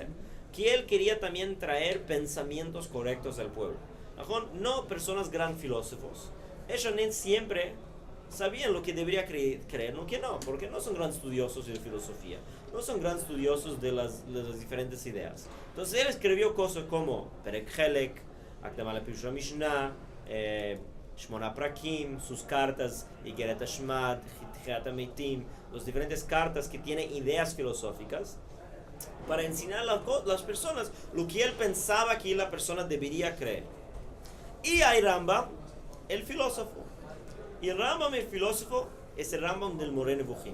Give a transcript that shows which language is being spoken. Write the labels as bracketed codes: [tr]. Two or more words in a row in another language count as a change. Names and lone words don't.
[es] Que él quería también traer pensamientos correctos al pueblo. No personas gran filósofos. Ellos no siempre sabían lo que debería creer, no que no, porque no son gran estudiosos de filosofía, no son gran estudiosos de las diferentes ideas. Entonces él escribió cosas como Perek Helek, Akdama lePirush HaMishnah, Shmona Prakim, sus cartas, Igeret HaShmad, Hitchet HaMeitim, las diferentes cartas que tienen ideas filosóficas, para enseñar a las personas lo que él pensaba que la persona debería creer. Y hay Rambam, el filósofo. Y el Rambam, el filósofo, es el Rambam del Moreh Nevuchim.